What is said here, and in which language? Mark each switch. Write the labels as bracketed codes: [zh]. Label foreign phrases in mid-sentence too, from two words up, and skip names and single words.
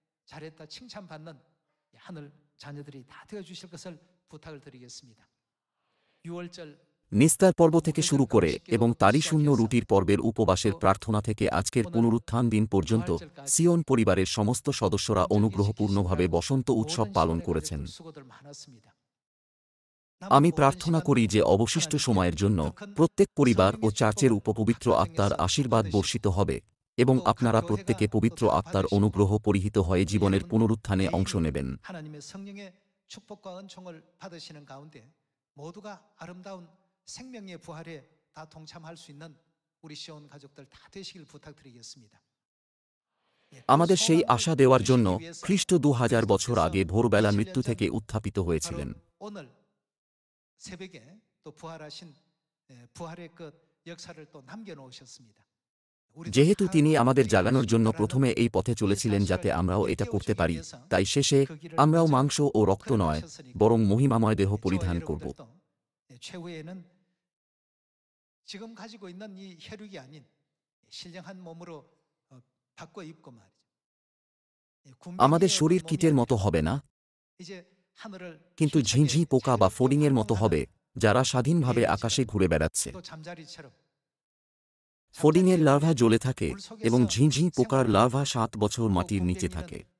[bn] নিস্তার পর্ব থেকে শুরু করে এবং তারই শূন্য রুটির পর্বের উপবাসের প্রার্থনা থেকে আজকের পুনরুত্থান দিন পর্যন্ত সিয়ন পরিবারের সমস্ত সদস্যরা অনুগ্রহপূর্ণভাবে বসন্ত উৎসব পালন করেছেন। আমি প্রার্থনা করি যে অবশিষ্ট সময়ের জন্য প্রত্যেক পরিবার ও চার্চের উপপবিত্র আত্মার আশীর্বাদ বর্ষিত হবে এবং আপনারা প্রত্যেকে পবিত্র আত্মার অনুগ্রহ পরিহিত হয়ে জীবনের পুনরুত্থানে অংশ নেবেন। [ko] 생명의 부활에 다 동참할 수 있는 우리 시온 가족들 다 되시길 부탁드리겠습니다. [bn] আমাদের সেই আশা দেওয়ার জন্য খ্রিস্ট 2000 বছর আগে ভোরবেলা মৃত্যু থেকে উত্থাপিত হয়েছিলেন। [ko] 오늘 새벽에 또 부활하신 부활의 그 역사를 또 남겨 놓으셨습니다. [bn] যেহেতু তিনি আমাদের জাগানোর জন্য প্রথমে এই পথে চলেছিলেন যাতে আমরাও এটা করতে পারি, তাই শেষে আমরাও মাংস ও রক্ত নয়, বরং মহিমাময় দেহ পরিধান করব। [ko] 최후에는 지금 가지고 있는 이 혈육이 아닌 신령한 몸으로 바꿔 입고 말이죠. [bn] আমাদের শরীর কীটের মতো হবে না, কিন্তু ঝিঁঝি পোকা বা ফড়িংয়ের মতো হবে, যারা স্বাধীনভাবে আকাশে ঘুরে বেড়াচ্ছে। ফড়িংয়ের লার্ভা জ্বলে থাকে এবং ঝিঁঝি পোকার লার্ভা 7 বছর মাটির নিচে থাকে।